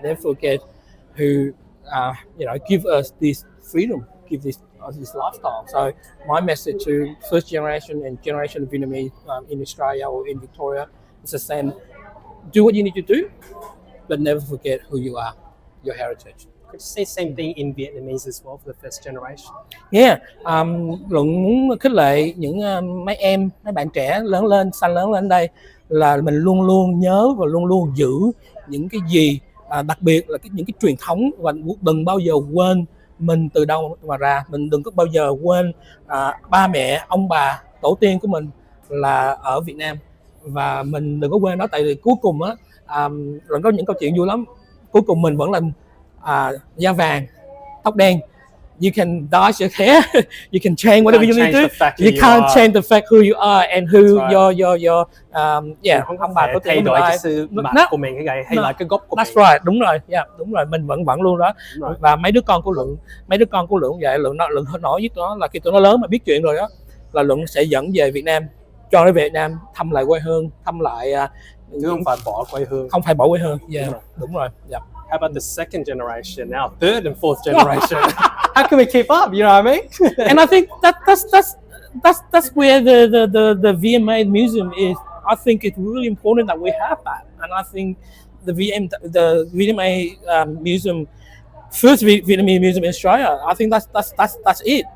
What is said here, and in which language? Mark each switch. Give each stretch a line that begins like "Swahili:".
English: Never forget who give us this freedom, give this lifestyle. So my message to first generation and generation of Vietnamese in Australia or in Victoria is the same: do what you need to do, but never forget who you are, your heritage. Could you say same thing in Vietnamese as well for the first generation?
Vietnamese: Yeah, Luận muốn khích lệ những mấy bạn trẻ lớn lên đây là mình luôn luôn nhớ và luôn luôn giữ những cái gì, đặc biệt là những cái truyền thống, và đừng bao giờ quên mình từ đâu mà ra. Mình đừng có bao giờ quên ba mẹ, ông bà, tổ tiên của mình là ở Việt Nam, và mình đừng có quên đó. Tại vì cuối cùng á, Luận có những câu chuyện vui lắm. Cuối cùng mình vẫn là da vàng, tóc đen.
English: You can dye your hair, you can change whatever you need to. You can't change the fact who you are and who your
Vietnamese: không phải thay đổi cái sự mặt của mình hay là cái gốc của mình.
English: That's right,
Vietnamese: đúng rồi, mình vẫn luôn đó. Và mấy đứa con của Luận vậy, Luận nói với nó là khi tụi nó lớn mà biết chuyện rồi đó, là Luận sẽ dẫn về Việt Nam, cho nó về Việt Nam thăm lại quê hương, thăm lại không phải bỏ quê hương. Không phải bỏ quê hương. Đúng rồi.
English: How about the second generation now, third and fourth generation? How can we keep up? You know what I mean? And I think that's where the VMA museum is. I think it's really important that we have that. And I think the VMA museum, first Vietnamese museum in Australia, I think that's it.